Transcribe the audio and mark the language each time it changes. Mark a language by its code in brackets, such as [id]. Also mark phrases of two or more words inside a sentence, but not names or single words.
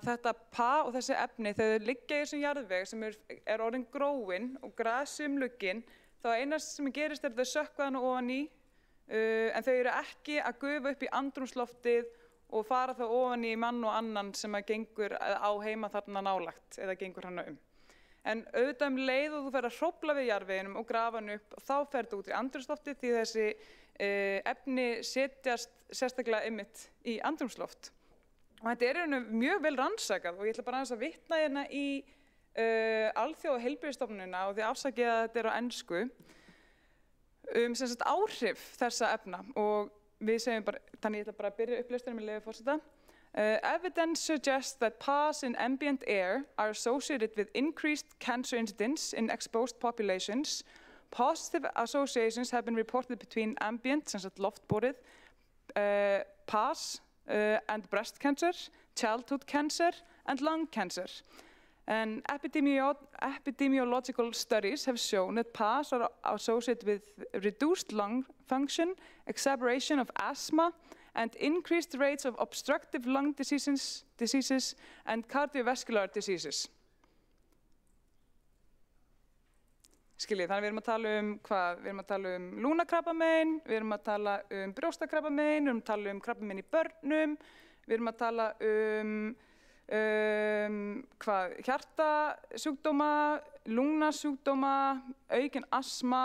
[is] þetta PA og þessi efni þegar þau liggja í þessum jarðveg sem er orðin gróin og grasumluggin þá einast sem gerist þau sökkva hana ofan í en þau eru ekki að gufa upp í andrúmsloftið og fara þá ofan í mann og annan sem gengur á heima þarna nálægt eða gengur hana En auðvitað leið og þú fer að hrófla við jarðveginum og grafa hann upp og þá fer þetta út í andrúmsloftið því þessi efni setjast sérstaklega einmitt í andrúmsloft. Og þetta er mjög vel rannsakað og ég ætla bara aðeins að vitna hérna í Alþjóðaheilbrigðisstofnunina og því afsakið að þetta er á ensku sem sagt áhrif þessa efna og við segjum bara, þannig ég ætla bara að byrja upplesturinn með leyfi forseta. [en] Evidence suggests that PAs in ambient air are associated with increased cancer incidence in exposed populations. Positive associations have been reported between ambient, [is] sem sagt loftborið, [en] PAs and breast cancer, childhood cancer and lung cancer. And epidemiological studies have shown that PAs are associated with reduced lung function, exacerbation of asthma, and increased rates of obstructive lung diseases and cardiovascular diseases. [is] Skiljið, þannig við erum að tala um hvað? Við erum að tala um lungnakrabbamein, við erum að tala um brjóstakrabbamein, við erum að tala um krabbamein í börnum, við erum að tala hvað? Hjartasjúkdóma, lungnasjúkdóma, aukin astma.